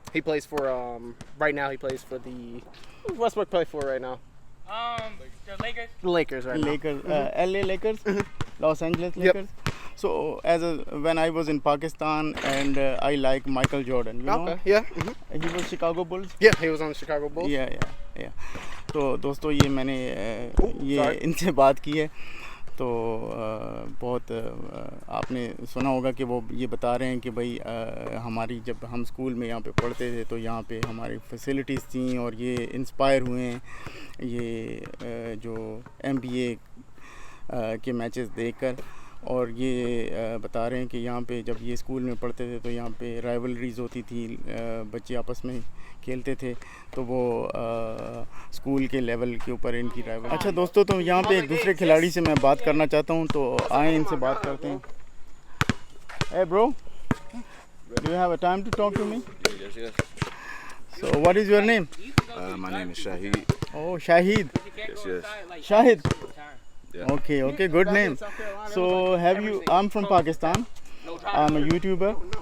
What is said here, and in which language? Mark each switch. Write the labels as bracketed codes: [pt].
[en] He plays for, right now he plays for the, who's Westbrook play for right now? The Lakers. The Lakers right Lakers, LA Lakers, Los Angeles Lakers. So when I was in Pakistan, and I like Michael Jordan, you now. know? Okay, yeah. He was Chicago Bulls. Yeah, he was on the Chicago Bulls. Yeah. [ur] تو دوستو یہ میں نے یہ ان سے بات کی ہے. تو بہت آپ نے سنا ہوگا کہ وہ یہ بتا رہے ہیں کہ بھائی ہماری جب ہم اسکول میں یہاں پہ پڑھتے تھے تو یہاں پہ ہماری فیسلٹیز تھیں، اور یہ انسپائر ہوئے ہیں یہ جو NBA کے میچز دیکھ کر. اور یہ بتا رہے ہیں کہ یہاں پہ جب یہ اسکول میں پڑھتے تھے تو یہاں پہ رائیولریز ہوتی تھی، بچے آپس میں کھیلتے تھے، تو وہ اسکول کے لیول کے اوپر ان کی رائیول. اچھا دوستو، تو یہاں پہ ایک دوسرے کھلاڑی سے میں بات کرنا چاہتا ہوں، تو آئیں ان سے بات کرتے ہیں. [en] Hey bro, do you have a time to talk to me? Yes. So what is your name? My name is Shahid. Oh, Shahid. Yes. Shahid. Yeah. Okay, good name. So I'm from Pakistan. I'm a YouTuber.